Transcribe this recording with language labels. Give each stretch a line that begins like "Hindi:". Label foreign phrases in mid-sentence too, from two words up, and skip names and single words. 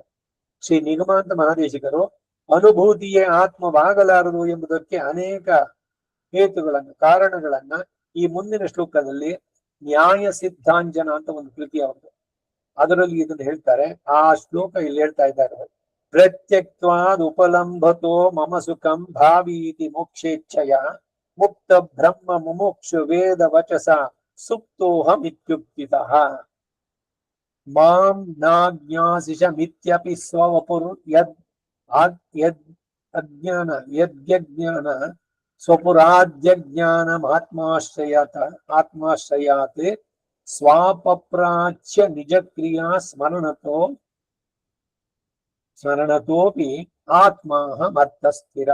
Kannada: ಶ್ರೀ ನಿಗಮಾಂತ ಮಹಾದೇಶಿಕರು ಅನುಭೂತಿಯೇ ಆತ್ಮವಾಗಲಾರದು ಎಂಬುದಕ್ಕೆ ಅನೇಕ ಹೇತುಗಳನ್ನ, ಕಾರಣಗಳನ್ನ ಈ ಮುಂದಿನ ಶ್ಲೋಕದಲ್ಲಿ ನ್ಯಾಯ ಸಿದ್ಧಾಂಜನ ಅಂತ ಒಂದು ಕೃತಿ ಅವ್ರದ್ದು, ಅದರಲ್ಲಿ ಇದನ್ನು ಹೇಳ್ತಾರೆ. ಆ ಶ್ಲೋಕ ಇಲ್ಲಿ ಹೇಳ್ತಾ ಇದ್ದಾರೆ.
Sanskrit: ಪ್ರತ್ಯಕ್ವಾದ್ ಉಪಲಂಭತೋ ಮಮ ಸುಖಂ ಭಾವೀತಿ ಮೋಕ್ಷೇಚ್ಛಯ ಮುಕ್ತ ಬ್ರಹ್ಮ ಮುಮುಕ್ಷು ವೇದ ವಚಸ ಸುಪ್ತೋಹಮಿತ್ಯುಕ್ತಿತಃ ಮಾಂ ನಾಜ್ಞಾಸಿಷಮಿತ್ಯಪಿ ಸ್ವವಪುರ್ ಯದ್ ಅಜ್ಞಾನ ಯದ್ಯಜ್ಞಾನ ಸ್ವಪುರಾದ್ಯಜ್ಞಾನಮಾತ್ಮಾಶ್ರಯಾತ್ ಸ್ವಾಪಪ್ರಾಚ್ಯ ನಿಜಕ್ರಿಯಾ ಸ್ಮರಣತೋಪಿ ಆತ್ಮಾಹಮರ್ಥಸ್ಥಿರ.